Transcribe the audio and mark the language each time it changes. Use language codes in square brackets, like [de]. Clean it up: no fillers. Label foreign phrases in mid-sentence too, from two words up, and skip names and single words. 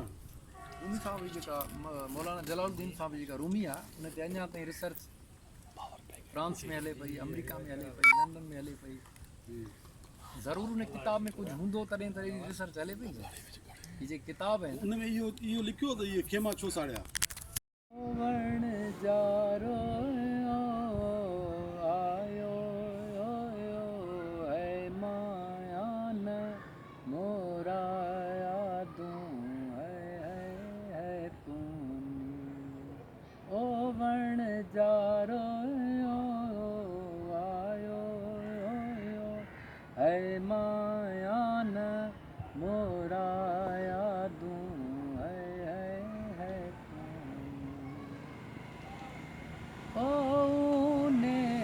[sd] रूमी साहब जी जेका मौलाना जलालुद्दीन साहब जी जेका रूमी आहे उन ते अञा ताईं रिसर्च फ्रांस में हले पई, अमेरिका में हले पई, लंडन में हले पई। ज़रूरु उन किताब में कुझु हूंदो तॾहिं तॾहिं रिसर्च हले पई। हीअ जेके किताब आहिनि उन में इहो लिखियो त इहे खेमा छो साड़िया वण जारो आयो है माया न मोरा यादूं है तूनी ओ वण जारो आयो है माया न मोरा यादूं है तूनी ओ ने